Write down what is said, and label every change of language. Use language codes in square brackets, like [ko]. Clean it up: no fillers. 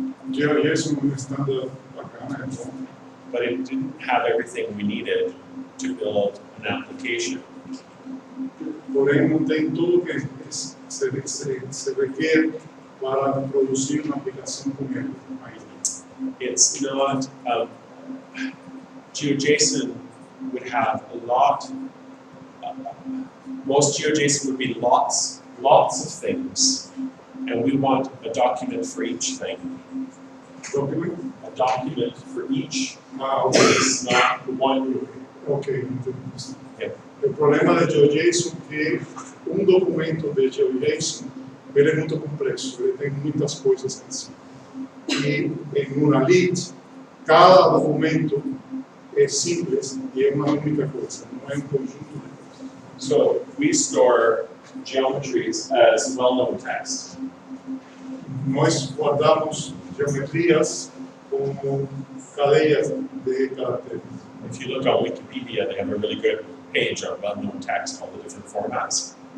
[pt] GeoJSON é um standard bacana, é bom, [en] but it didn't have everything we needed to build an application. [pt] porém não tem tudo que se requer para produzir uma aplicação com ele ainda. [en] It's not, GeoJSON would have a lot, most GeoJSON would be lots of things, and we want a document for each thing. Document? A document for each Okay. place, not one. [pt] Ok, entendi. [en] Yeah. [pt] O problema de GeoJSON é que documento de GeoJSON ele é muito complexo, ele tem muitas coisas em si. E em uma lead, cada documento é simples e é uma única coisa, não é conjunto de coisas. [en] So we store geometries as well-known text. [pt] Nós guardamos geometrias como cadeias de caracteres. [en] If you look on Wikipedia, they have a really good page on well-known text, all the different formats.